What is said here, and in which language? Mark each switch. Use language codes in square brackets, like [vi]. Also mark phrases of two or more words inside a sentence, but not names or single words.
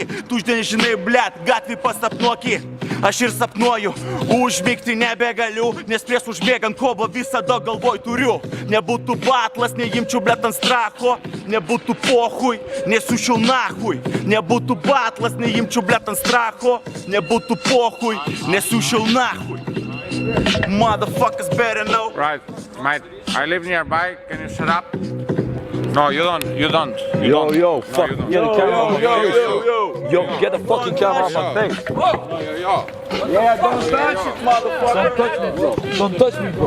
[lt] Tu žinai, blet, gatvį pasapnuoki. Aš ir sapnuoju, užmigti nebegaliu. Nes prieš užbėgant kovą visada galvoj turiu. Nebūtų batlas, neimčiau, blet, ant stracho. Nebūtų pohui, nesušiau nahui. Nebūtų batlas, neimčiau, blet, ant stracho. Nebūtų pohui, nesušiau nahui. [en] Motherfuckers better know. Right, mate, I live nearby, can you shut up? No, you don't. Yo, fuck, get the camera on my face. Yo, get the fucking camera on my face. Yeah, don't touch it, motherfucker. Don't touch me, bro.